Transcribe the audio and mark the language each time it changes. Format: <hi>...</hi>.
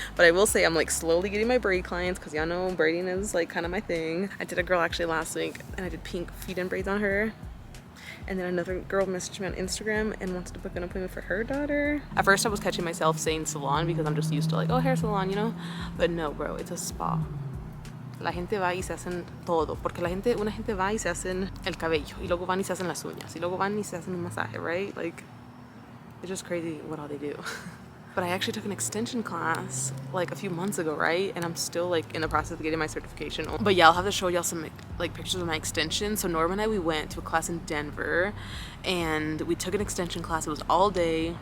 <en>But I will say I'm like slowly getting my braid clients, because y'all know braiding is like kind of my thing. I did a girl actually last week and I did pink feed-in braids on her. And then another girl messaged me on Instagram and wants to book an appointment for her daughter. At first I was catching myself saying salon because I'm just used to like, oh, hair salon, you know. But no, bro, it's a spa.</en> <es>La gente va y se hacen todo, porque una gente va y se hacen el cabello, y luego van y se hacen las uñas, y luego van y se hacen un masaje,</es> <en>right? Like, it's just crazy what all they do. But I actually took an extension class like a few months ago, right? And I'm still like in the process of getting my certification. But yeah, I'll have to show y'all some like pictures of my extension. So Norma and I, we went to a class in Denver and we took an extension class. It was all day.</en>